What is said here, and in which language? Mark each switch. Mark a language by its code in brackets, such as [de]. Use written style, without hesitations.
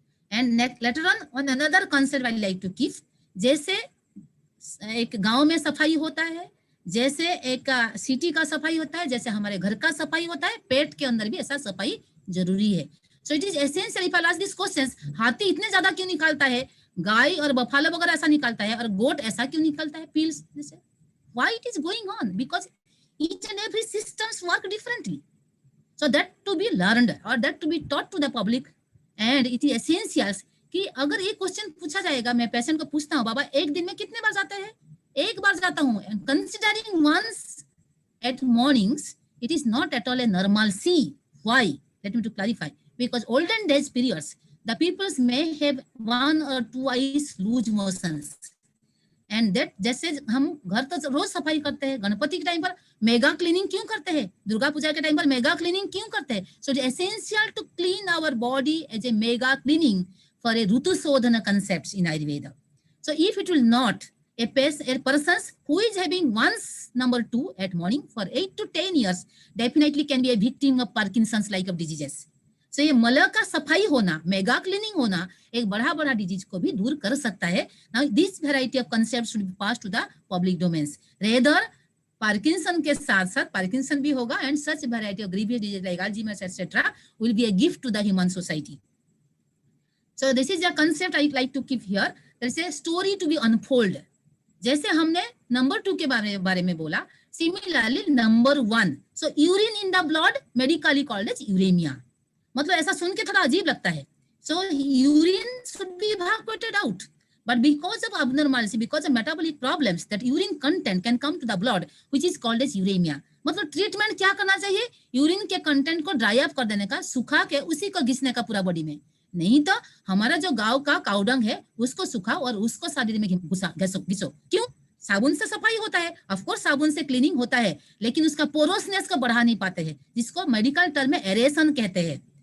[en] And later on another concept I like to give, [hi] जैसे एक गांव में सफाई होता है, जैसे एक सिटी का सफाई होता है, जैसे हमारे घर का सफाई होता है, पेट के अंदर भी ऐसा सफाई जरूरी है. [en] So it is essential. If I ask these questions, [hi] हाथी इतने ज्यादा क्यों निकालता है, गाय और बफालो वगैरह ऐसा निकालता है, और गोट ऐसा क्यों निकालता है, pills जैसे? [en] Why it is going on? Because each and every systems work differently. So that to be learned or that to be taught to the public, and it is essential [hi] कि अगर एक क्वेश्चन पूछा जाएगा, मैं patient को पूछता हूँ, बाबा एक दिन में कितने बार जाते हैं? एक बार जाता हूँ. [en] And considering once at mornings, it is not at all a normalcy. Why? Let me to clarify. Because olden days periods, the peoples may have 1 or 2 eyes loose motions. And that [hi] जैसे हम घर तो रोज सफाई करते हैं, गणपति के time पर mega cleaning क्यों करते हैं, दुर्गा पूजा के टाइम पर मेगा क्लीनिंग क्यों करते हैं? [en] So it is essential to clean our body as a mega cleaning for a Rutu Sodhana concepts in Ayurveda. So if it will not, a person who is having once number 2 at morning for 8 to 10 years definitely can be a victim of Parkinson's like of diseases. [hi] So ये मल का सफाई होना, mega cleaning होना एक बड़ा disease को भी दूर कर सकता है. [en] Now this variety of concepts should be passed to the public domains. Rather [hi] Parkinson के साथ साथ पार्किंसन भी होगा, [en] and such variety of grievous disease like Alzheimer's etc. will be a gift to the human society. So this is a concept I like to keep here. There is a story to be unfold. [hi] जैसे हमने number 2 के बारे में बोला, [en] similarly number 1. So urine in the blood medically called as uremia. [hi] मतलब ऐसा सुन के थोड़ा अजीब लगता है. [en] So urine should be evacuated out, but because of abnormality, because of metabolic problems, that urine content can come to the blood, which is called as uremia. [hi] मतलब treatment क्या करना चाहिए? यूरिन के कंटेंट को ड्राई अप कर देने का, सुखा के उसी को घिसने का पूरा बॉडी में. नहीं तो हमारा जो गांव का काउडंग है उसको सुखाओ और उसको शरीर में घिसो. क्यों? साबुन से सफाई होता है, ऑफ कोर्स साबुन से क्लीनिंग होता है, लेकिन उसका पोरोसनेस को बढ़ा नहीं पाते हैं, जिसको मेडिकल टर्म में एरेशन कहते हैं.